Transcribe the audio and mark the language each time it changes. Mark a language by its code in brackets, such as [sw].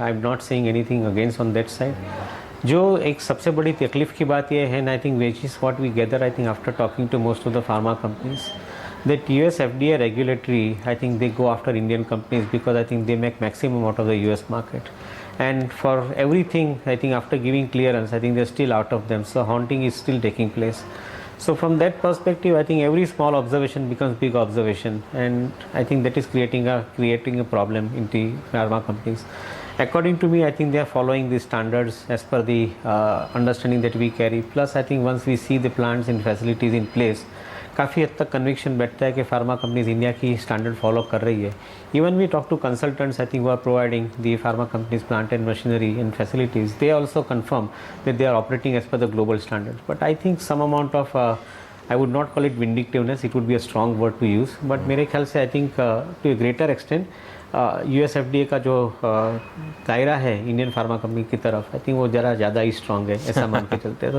[en] I am not saying anything against on that side. [hi] जो एक सबसे बड़ी तकलीफ की बात यह है, [en] I think which is what we gather I think after talking to most of the pharma companies, that US FDA regulatory, I think they go after Indian companies because I think they make maximum out of the US market. And for everything, I think after giving clearance, I think they're still out of them. So haunting is still taking place. So from that perspective, I think every small observation becomes big observation, and I think that is creating a problem in the pharma companies. According to me, I think they are following the standards as per the understanding that we carry. Plus, I think once we see the plants and facilities in place, [hi] काफ़ी हद तक conviction बैठता है कि pharma companies India की standard follow कर रही है. [en] Even we talk to consultants, I think वो are providing the pharma companies plant and machinery and facilities. They also confirm that they are operating as per the global standard. But I think some amount of I would not call it vindictiveness, it would be a strong word to use, but [hi] मेरे ख्याल से [en] I think to a greater extent US FDA [hi] का जो दायरा है Indian pharma company की तरफ, [en] I think वो ज़रा ज़्यादा ही स्ट्रॉन्ग है, [hi] ऐसा मान के चलते हैं.